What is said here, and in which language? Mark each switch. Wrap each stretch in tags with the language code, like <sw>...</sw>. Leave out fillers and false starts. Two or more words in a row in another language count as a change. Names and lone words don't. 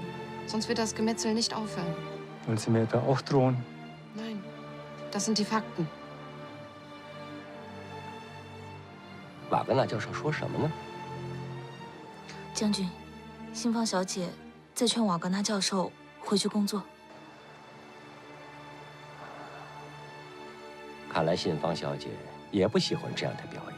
<de>Sonst wird das Gemetzel nicht aufhören. Wollen Sie mir etwa auch drohen? Nein, das sind die Fakten.</de> <zh>瓦格纳教授说什么呢？将军，新芳小姐在劝瓦格纳教授回去工作。看来信芳小姐也不喜欢这样的表演。</zh>